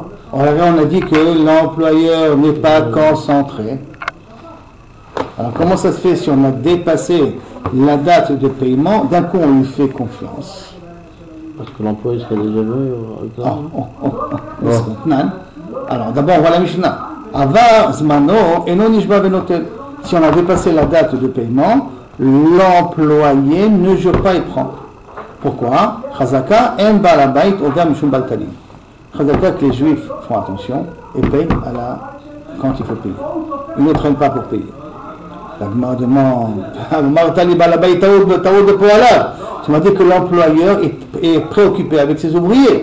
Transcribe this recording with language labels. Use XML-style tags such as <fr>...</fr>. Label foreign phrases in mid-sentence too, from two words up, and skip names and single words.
<fr>On a dit que l'employeur n'est pas concentré. Alors comment ça se fait si on a dépassé la date de paiement, d'un coup on lui fait confiance? Parce que l'employé serait déjà venu. Alors d'abord on voit la Mishnah.</fr> <he>עבר זמנו אינו נשבע ונוטל.</he> <fr>Si on a dépassé la date de paiement, l'employé ne jure pas et prend. Pourquoi?</fr> <he>חזקה אין בעל הבית עובר משום בל תלין.</he> <fr>Chazaka que les juifs font attention et payent quand il faut payer. Ils ne traînent pas pour payer. La Gemara demande, tu m'as dit que l'employeur est préoccupé avec ses ouvriers.</fr>